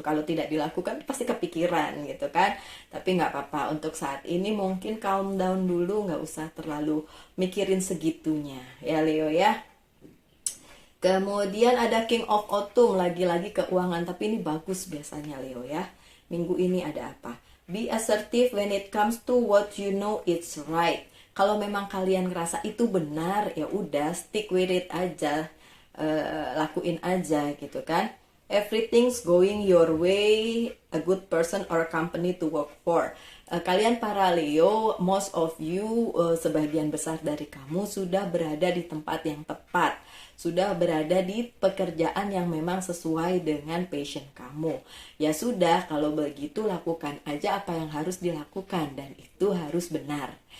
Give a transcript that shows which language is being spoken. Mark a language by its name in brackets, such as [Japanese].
[Indonesian] Kalau tidak dilakukan pasti kepikiran gitu kan. Tapi nggak apa-apa, untuk saat ini mungkin calm down dulu, nggak usah terlalu mikirin segitunya ya Leo ya. Kemudian ada King of Autumn, lagi-lagi keuangan, tapi ini bagus biasanya Leo ya. Minggu ini ada apa? [English] Be assertive when it comes to what you know it's right. [Indonesian] Kalau memang kalian ngerasa itu benar, ya udah stick with it aja. [English] Lakuin aja gitu kan. Everything's going your way, a good person or company to work for. [Indonesian] Kalian para Leo, most of you, sebagian besar dari kamu sudah berada di tempat yang tepat, sudah berada di pekerjaan yang memang sesuai dengan passion kamu. Ya sudah, kalau begitu lakukan aja apa yang harus dilakukan, dan itu harus benar.